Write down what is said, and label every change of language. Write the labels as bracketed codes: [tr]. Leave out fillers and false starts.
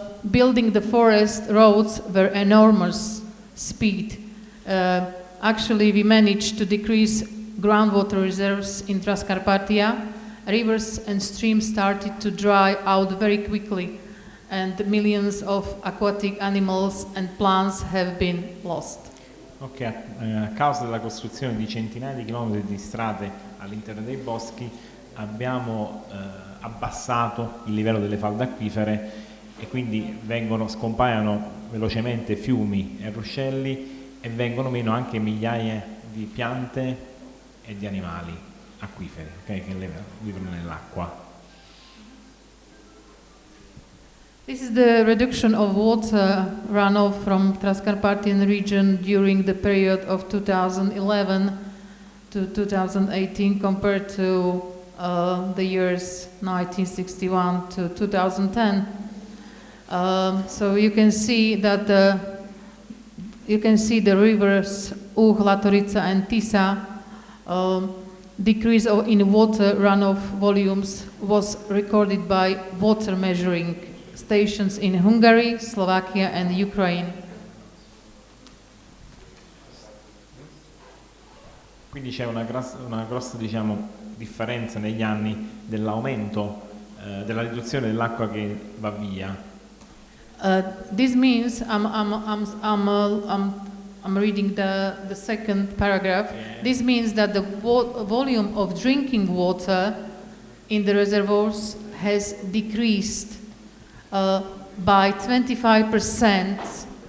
[en] Building the forest roads were enormous speed. Actually, we managed to decrease groundwater reserves in Transcarpathia. Rivers and streams started to dry out very quickly, and millions of aquatic animals and plants have been lost. [it] Ok, a causa della costruzione di centinaia di chilometri di strade all'interno dei boschi abbiamo abbassato il livello delle falde acquifere e quindi scompaiono velocemente fiumi e ruscelli e vengono meno anche migliaia di piante e di animali acquiferi, okay, che vivono nell'acqua. [en] This is the reduction of water runoff from Transcarpathian region during the period of 2011 to 2018 compared to the years 1961 to 2010. So you can see that the rivers Latorica and Tisa decrease in water runoff volumes was recorded by water measuring stations in Hungary, Slovakia and Ukraine. [it] Quindi c'è una grossa differenza negli anni dell'aumento, della riduzione dell'acqua che va via. [en] This means I'm reading the second paragraph. Yeah. This means that the volume of drinking water in the reservoirs has decreased by 25%.